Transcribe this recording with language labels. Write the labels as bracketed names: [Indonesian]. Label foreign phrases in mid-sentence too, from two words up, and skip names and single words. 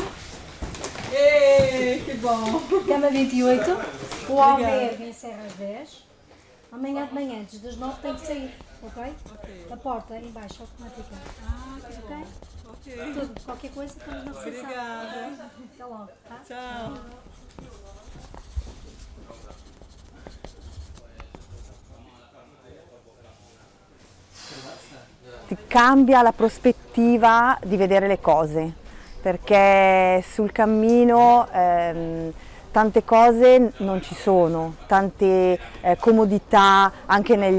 [Portuguese] Ei, que bom! Cama 28. O albergue encerra às 10. Amanhã de manhã, antes das 9, tem que sair, ok? A porta embaixo, automática. Ok? Tudo, qualquer coisa, estamos na recepção. Obrigada. Até logo, tá? Tchau. [Italian] Ti cambia la prospettiva di vedere le cose, perché sul cammino tante cose non ci sono, tante comodità anche negli